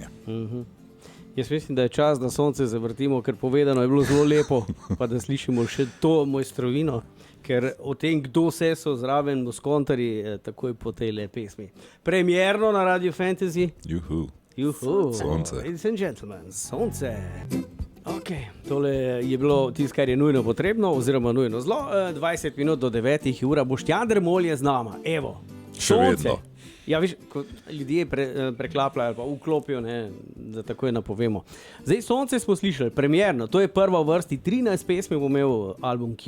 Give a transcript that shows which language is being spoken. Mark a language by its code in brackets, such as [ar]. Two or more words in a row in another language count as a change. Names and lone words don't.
[sl] Jaz mislim, da je čas, da sonce zavrtimo, ker povedano je bilo zelo lepo, pa da slišimo še to mojstrovino, ker o tem, kdo vse so zraven moskontarji, takoj po tej pesmi. Premierno na Radio Fantasy. Juhu. Sonce. [en] Ladies and gentlemen, [sl] sonce. Ok, tole je bilo tisto, kar je nujno potrebno, oziroma nujno zlo. 20 minut do 9 ura. Boštjan Dermol je z nama. Evo, Še sonce. vedno. Ja, veš, ko ljudje preklapljajo ali pa vklopijo, ne, da takoj napovemo. Zdaj, Sonce smo slišali, premierno, to je prva v vrsti, 13 pesmi bo imel album Q.